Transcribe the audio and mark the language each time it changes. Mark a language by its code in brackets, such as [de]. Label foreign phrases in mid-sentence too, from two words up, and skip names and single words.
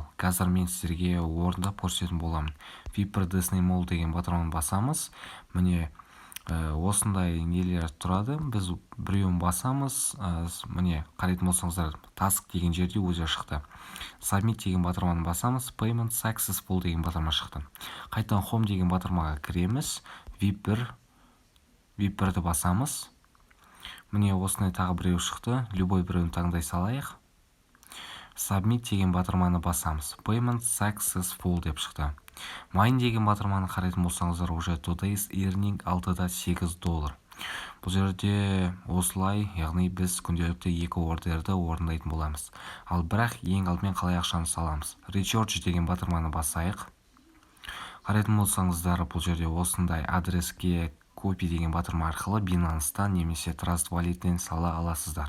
[kk] Қазір мен сіздерге орындап көрсететін боламын. VIP1 Disney Mall деген батырманы басамыз. Міне осындай нелер тұрады. Біз біреуін басамыз. Міне қарайтын болсаңыздар, task деген жерде өзі шықты. Submit деген батырманы басамыз. [en] Payment successful [kk] деген батырма шықты. Қайтадан Home деген батырмаға кіреміз. VIP1-ді басамыз. Міне осындай тағы біреу шықты. Любой біреуін таңдай салайық. Submit деген батырманы басамыз. [en] Payment successful [kk] деп шықты. Mine деген батырманы қарайтын болсаңыздар, уже [en] today's earning $6.8. [kk] Бұл жерде осылай, яғни біз күнделікті 2 ордерді орындайтын боламыз. Ал бірақ ең алдымен қалай ақшаны саламыз. Recharge деген батырманы басайық. Қарайтын болсаңыздар, бұл жерде осындай адреске copy деген батырма арқылы Binance'тан немесе Trust Wallet'тен сала аласыздар.